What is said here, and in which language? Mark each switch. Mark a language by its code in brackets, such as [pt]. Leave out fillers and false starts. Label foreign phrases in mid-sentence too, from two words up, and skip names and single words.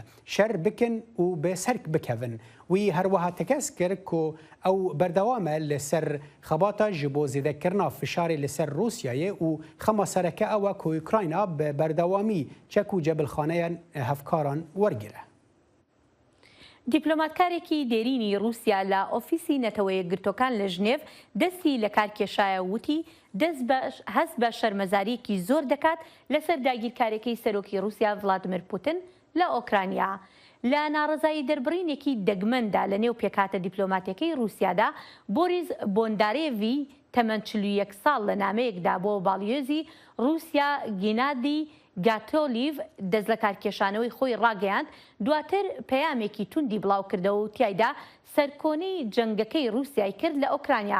[ku] Şer bikin û bê serk bikevin. Wî her wiha tekez kir ku ew berdewam e li ser xebata ji bo zêdekirina fişarê li ser Rûsyayê û xema sereke ew e ku Ukrayna bi berdewamî çek û cebilxaneyan hevkaran wergire. [ckb] دیپلۆماتکارێکی دێرینی رووسیا لە ئۆفیسی نەتەوەیە گرتوەکان لە ژنێڤ دەستی لە کارکێشایە وتی هەست بە شەرمەزاریەکی زۆر دەکات لەسەر داگیرکارێکی سەرۆکی رووسیا ڤڵادیمیر پوتین لە ئۆکرانیا. لە ناڕزایی دەربڕینێکی دەگمەندا لە نێو پێکاتە دیپلۆماتیەکەی رووسیادا بۆریس بۆندارێڤی تەمەن 41 ساڵ لە نامەیەکدا بۆ باڵیۆزی رووسیا گینادی گاتۆلیڤ دەست لە کارکێشانەوەی خۆی ڕاگەیاند دواتر پەیامێکی توندی بڵاو کردەوە و تایدا سەرکۆنەی جەنگەکەی رووسیای کرد لە ئۆکرانیا.